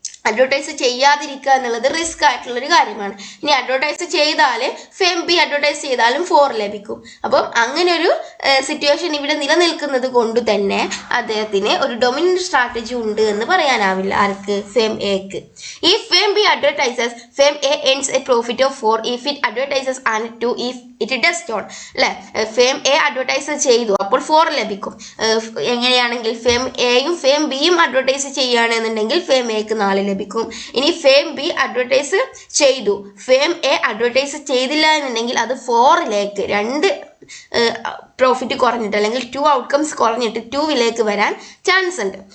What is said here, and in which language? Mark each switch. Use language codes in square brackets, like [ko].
[ml] Advertise ചെയ്യാതിരിക്കുക എന്നുള്ളത് risk ആയിട്ടുള്ള ഒരു കാര്യമാണ്. ഇനി അഡ്വർടൈസ് ചെയ്താൽ ഫെയിം ബി അഡ്വർടൈസ് ചെയ്താലും 4 ലഭിക്കും. അപ്പം അങ്ങനെ ഒരു സിറ്റുവേഷൻ ഇവിടെ നിലനിൽക്കുന്നത് കൊണ്ട് തന്നെ അദ്ദേഹത്തിന് ഒരു ഡൊമിനന്റ് സ്ട്രാറ്റജി ഉണ്ട് എന്ന് പറയാനാവില്ല. ആർക്ക്? ഫെയിം എക്ക്. [en] ഈ firm B advertises firm A earns a profit of 4 if it advertises and 2 if it does not. [ml] അല്ലെ, ഫെയിം എ അഡ്വർടൈസ് ചെയ്തു, അപ്പോൾ 4 ലഭിക്കും. എങ്ങനെയാണെങ്കിൽ ഫെയിം എയും ഫെയിം ബിയും അഡ്വർടൈസ് ചെയ്യുകയാണെന്നുണ്ടെങ്കിൽ ഫെയിം എക്ക് 4 ലഭിക്കും. ഇനി ഫെയിം ബി അഡ്വർടൈസ് ചെയ്തു, ഫെയിം എ അഡ്വർടൈസ് ചെയ്തില്ല എന്നുണ്ടെങ്കിൽ അത് 4ലേക്ക് 2 പ്രോഫിറ്റ് കുറഞ്ഞിട്ട് അല്ലെങ്കിൽ 2 ഔട്ട്കംസ് കുറഞ്ഞിട്ട് 2ലേക്ക് വരാൻ ചാൻസ് ഉണ്ട്.